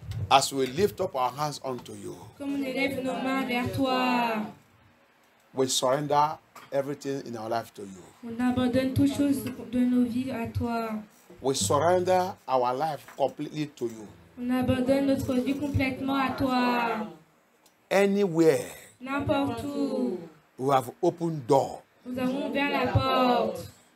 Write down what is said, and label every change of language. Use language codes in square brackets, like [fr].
[en] As we lift up our hands unto you, [fr] Comme on élève nos mains vers toi, [en] we surrender everything in our life to you. [fr] on abandonne toutes choses de nos vies à toi. [en] We surrender our life completely to you. [fr] On abandonne notre vie complètement à toi. [en] Anywhere [fr] N'importe où, [en] we have opened door [fr] nous avons ouvert la porte